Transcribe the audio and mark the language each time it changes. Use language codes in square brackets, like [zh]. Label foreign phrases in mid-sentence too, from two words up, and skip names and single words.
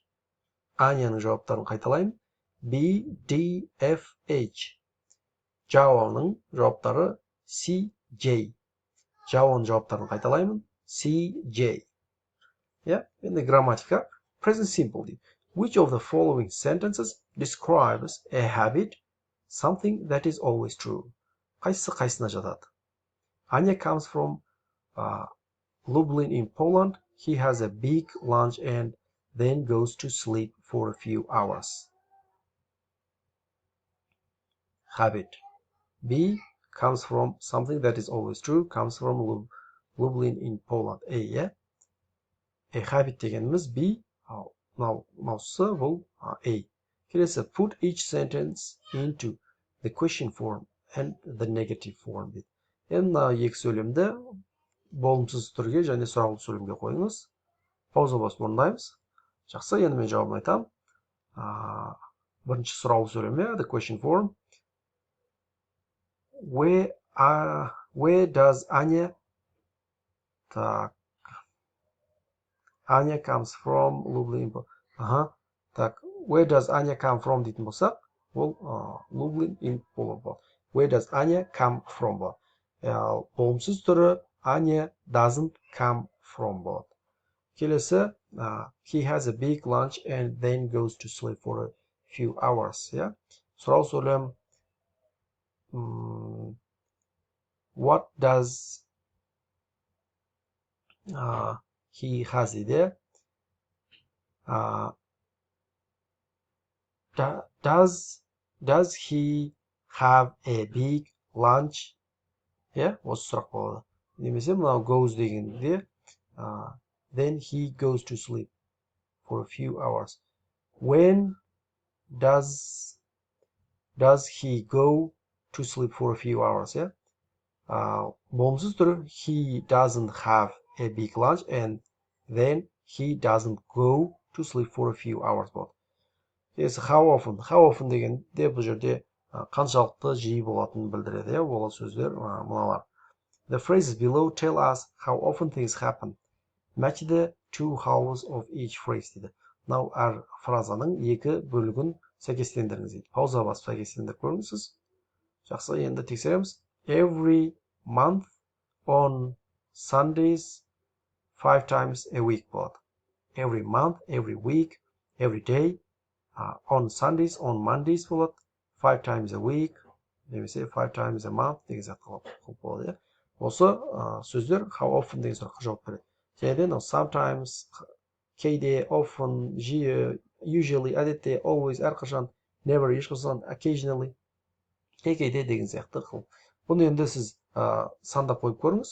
[kk] Аняның жауаптарын қайталаймын. B, D, F, H. Джаоның жауаптары C, J. Джаоның жауаптарын қайталаймын. C, J. Енді грамматика. [en] Present simple дейді. Which of the following sentences describes a habit, something that is always true? [kk] Қайсысы қайсына жатады? [en] Anya comes from Lublin in Poland. He has a big lunch and then goes to sleep for a few hours. Habit. B comes from something that is always true, comes from Lublin in Poland. A, yeah? A habit дегеніміз B. [kk] Мынаусы бұл A. Келесі, [en] put each sentence into the question form and the negative form дейді. [kk] Енді екі сөйлемді болымсыз түрге және сұрақтық сөйлемге қойыңыз. Пауза басып орындаймыз. Жақсы, енді мен жауабын айтамын. Бірінші сұрақтық сөйлемде, [en] the question form. Where does Anya? Так. Anya comes from Lublin. Так, where does Anya come from [kk] дейтін болсақ, ол [en] Lublin in Poland. Where does Anya come from? [kk] Болымсыз түрі [en] Anya doesn't come from [kk] болады. Келесі, [en] he has a big lunch and then goes to sleep for a few hours. [kk] Сұрау сөйлем. [en] What does he has idi. Does he have a big lunch? [kk] Осы сұрақ болады. Немесе мынау goes дегенде [en] then he goes to sleep for a few hours. When does he go to sleep for a few hours? [kk] Болымсыз түрі [en] he doesn't have a big lunch and then he doesn't go to sleep for a few hours болады. [kk] Келесі, [en] how often [kk] дегенде бұл жерде қаншалықты жиі болатынын білдіреді. Ол сөздер мыналар. [en] The phrases below tell us how often things happen. Match the two halves of each phrase дейді. [kk] Мынау әр фразаның екі бөлігін сәйкестендіріңіз дейді. Пауза басып сәйкестендіріп көріңіз. Жақсы, енді тексереміз. [en] Every month on Sundays 5 times a week болады. Every month, every week, every day. On Sundays, on Mondays болады. 5 times a week. [kk] Немесе [en] 5 times a month [kk] деген сияқты болады. Осы сөздер [en] how often [kk] деген сұраққа жауап береді. Және sometimes, кейде, often, жиі, usually, әдетте, always, әрқашан, never, ешқашан, occasionally, кейде деген сияқты қыл. Бұны енді сіз сандап қойып көріңіз.